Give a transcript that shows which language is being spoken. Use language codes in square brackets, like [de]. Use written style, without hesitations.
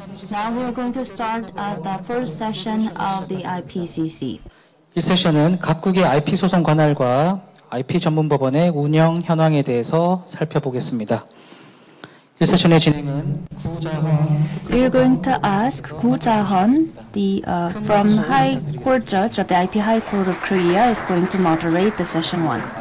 [en] Now we are going to start the first session of the IPCC. [ko] 이 세션은 각국의 IP 소송 관할과 IP 전문법원의 운영 현황에 대해서 살펴보겠습니다. 이 세션의 진행은 구자헌 [en] We are going to ask Gu Jae-hun, from High Court Judge of the IP High Court of Korea, is going to moderate the session 1.